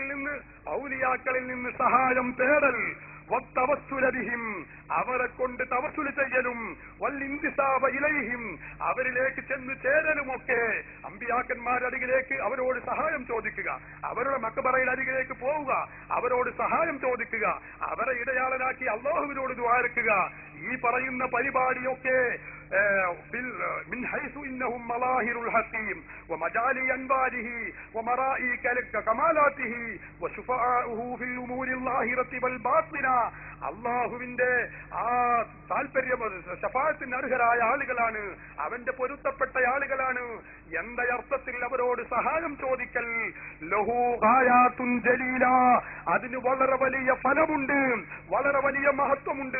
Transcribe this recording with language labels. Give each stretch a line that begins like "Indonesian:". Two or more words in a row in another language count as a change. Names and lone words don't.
Malayalam: നിന്ന് ഔലിയാക്കളിൽ നിന്ന് സഹായം തേടൽ,
Arabic: والتوسل بهم,
Malayalam: അവരെ കൊണ്ട് തവസ്സുൽ ചെയ്യലും,
Arabic: والانتساب إليهم,
Malayalam: അവരിലേക്ക് ചെന്ന് ചേരലുമൊക്കെ, അമ്പിയാക്കന്മാരരികിലേക്ക് അവരോട് സഹായം ചോദിക്കുക, അവരുടെ മക്ബറയിൽ അരികിലേക്ക് പോവുക, അവരോട് സഹായം ചോദിക്കുക, അവരെ ഇടയാളനാക്കി അല്ലാഹുവിനോട് ദുആഇക്കുക, ഈ പറയുന്ന പരിപാടിയൊക്കെ
Arabic: من حيث إنهم مظاهر الحكيم ومجالي أنباره ومرائي كمالاته وشفعاؤه في الأمور الظاهرة والباطنة,
Malayalam: അള്ളാഹുവിന്റെ ആ താല്പര്യം ശഫാഅത്തിന് അർഹരായ ആളുകളാണ്, അവന്റെ പൊരുത്തപ്പെട്ട ആളുകളാണ് എന്ന അർത്ഥത്തിൽ അവരോട് സഹായം ചോദിക്കൽ
Arabic: له غاية جليلة,
Malayalam: അതിന് വളരെ വലിയ ഫലമുണ്ട്, വളരെ വലിയ മഹത്വമുണ്ട്.